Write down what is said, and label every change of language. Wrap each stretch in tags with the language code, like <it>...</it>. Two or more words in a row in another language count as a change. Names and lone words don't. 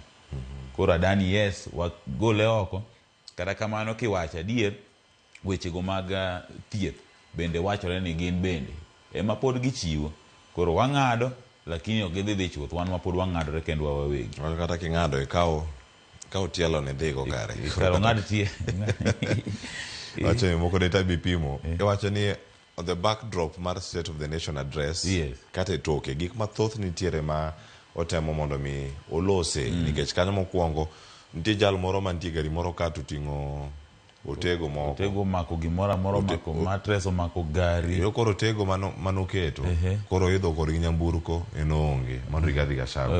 <luo>Koro Adani yes, wagole oko. Kata kamano kiwacho adier, weche go mag thieth bende wachore ni gin bende ema pod gichiwo. Koro wang'ado, lakini ok gidhi chuth, wan ma pod wang'adore kendo wawegi. Kata king'ado ikaw tielo ne dhigo kare. Karo ng'ad tie. Wacho ni moko ne tabi pimo. Wacho ni</luo> <en>on the backdrop</en> <luo>mar State of the Nation Address, kata e toke gik mathoth nitiere ma otemo mondo mi olose, nikech kanyo mokwongo nitie jal moro mantie gari moro ka tuting'o otego moko. Otego mako gimora moro, mako mattress, mako gari. Yo koro otego manoketo, koro idho kodgi nyamburko eno onge, mano Rigathi Gachagua.</luo>